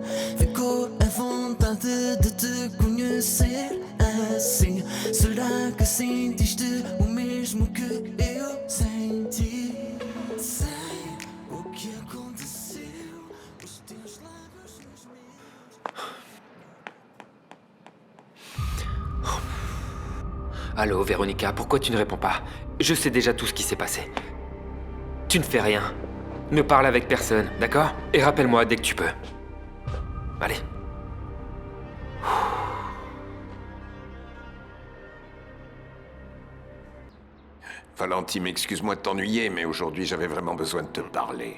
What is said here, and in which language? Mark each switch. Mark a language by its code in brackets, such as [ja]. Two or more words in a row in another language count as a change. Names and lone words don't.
[pt] Ficou a vontade de te conhecer assim? Será que sentiste o mesmo que eu senti? Sei o que aconteceu. Os teus lábios nos meus. [fr] Allô, Véronica, pourquoi tu ne réponds pas? Je sais déjà tout ce qui s'est passé. Tu ne fais rien. Ne parle avec personne, d'accord? Et rappelle-moi dès que tu peux. Allez. Valentine, excuse-moi de t'ennuyer, mais aujourd'hui j'avais vraiment besoin de te parler.